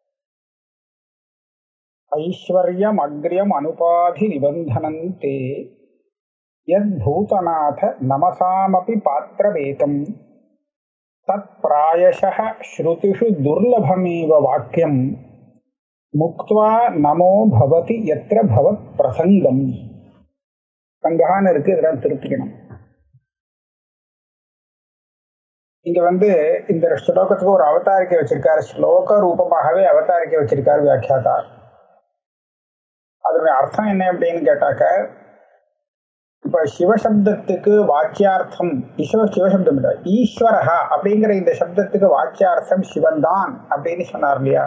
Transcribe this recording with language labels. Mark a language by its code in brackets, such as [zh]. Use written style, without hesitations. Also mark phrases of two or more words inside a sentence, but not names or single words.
[sa] ऐश्वर्यमग्र्यम् अनुपाधि निबन्धनन्ते यद्भूतनाथ नमसामपि पात्रवेतम् तत्प्रायशः श्रुतिषु दुर्लभमेव वाक्यम् मुक्त्वा नमो भवति यत्र भवत् प्रसंगम। [ta] சங்கஹான்னு இருக்கு, இதெல்லாம் திருப்பிக்கணும். இங்க இந்த ஸ்லோகத்துக்கு ஒரு அவதாரிக்கை வச்சிருக்காரு. ஸ்லோக ரூபமாகவே அவதாரிக்கை வச்சிருக்காரு வியாக்கியாதா. அதனுடைய அர்த்தம் என்ன அப்படின்னு கேட்டாக்க, இப்ப சிவசப்தத்துக்கு வாக்கியார்த்தம் சிவசப்தம் இல்லை, ஈஸ்வரஹா அப்படிங்கிற இந்த சப்தத்துக்கு வாக்கியார்த்தம் சிவன்தான் அப்படின்னு சொன்னார் இல்லையா?